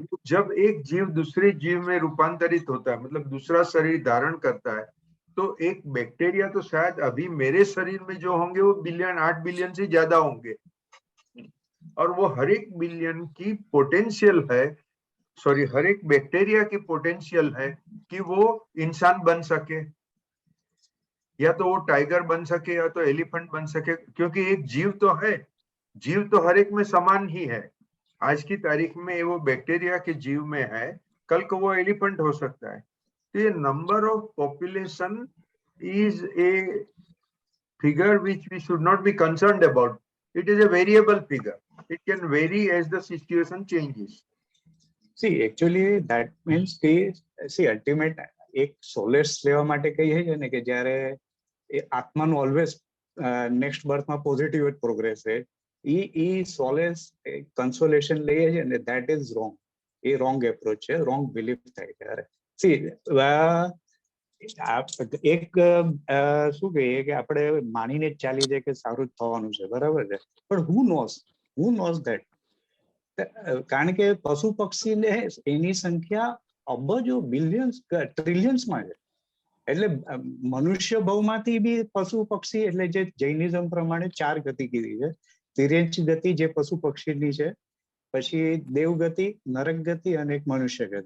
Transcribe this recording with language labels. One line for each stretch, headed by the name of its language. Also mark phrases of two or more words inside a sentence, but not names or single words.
Hindi: जब एक जीव दूसरे जीव में रूपांतरित होता है, मतलब दूसरा शरीर धारण करता है, तो एक बैक्टीरिया तो शायद अभी मेरे शरीर में जो होंगे वो बिलियन, 8 बिलियन से ज्यादा होंगे, और वो हर एक बिलियन की पोटेंशियल है, सॉरी हर एक बैक्टीरिया की पोटेंशियल है कि वो इंसान बन सके, या तो वो टाइगर बन सके या तो एलिफेंट बन सके, क्योंकि एक जीव तो है, जीव तो हर एक में समान ही है। आज की तारीख में वो बैक्टीरिया के जीव में है, कल को वो एलिफेंट हो सकता है। तो ये
English: number of population is a figure which we should not be concerned about. It is a variable figure. It can vary as the situation changes. See, actually that means
Gujarati: કે
English: see ultimate
Gujarati: એક solace લેવા માટે કહીએ છે ને કે જ્યારે એ આત્માનું
English: always next
Gujarati: બર્થમાં પોઝિટિવ જ પ્રોગ્રેસ છે, એ
English: solace consolation
Gujarati: લઈએ છે ને,
English: that is wrong.
Gujarati: એ
English: wrong approach
Gujarati: છે,
English: wrong belief
Gujarati: થાય ત્યારે. સી એક શું કહીએ કે આપણે માનીને જ ચાલી જાય કે સારું જ થવાનું છે, બરાબર છે, પણ
English: who knows that?
Gujarati: કારણ કે પશુ પક્ષીને એની સંખ્યા અબજો, બિલિયન્સ, ટ્રિલિયન્સમાં છે. એટલે મનુષ્ય ભવમાંથી બી પશુ પક્ષી, એટલે જે જૈનિઝમ પ્રમાણે 4 ગતિ કીધી છે. તિર્યંચ ગતિ જે પશુ પક્ષીની છે, પછી દેવગતિ, નરક ગતિ અને એક મનુષ્ય ગતિ.